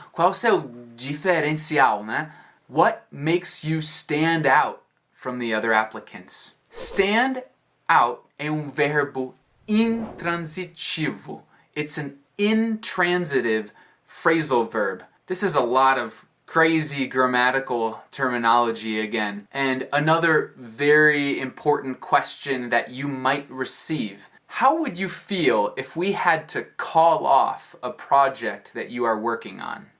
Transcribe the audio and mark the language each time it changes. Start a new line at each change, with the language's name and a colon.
Portuguese: Qual é o seu diferencial, né?
English: What makes you stand out from the other applicants?
Portuguese: Stand out é um verbo intransitivo.
English: It's an intransitive phrasal verb. This is a lot of crazy grammatical terminology again. And another very important question that you might receive. How would you feel if we had to call off a project that you are working on?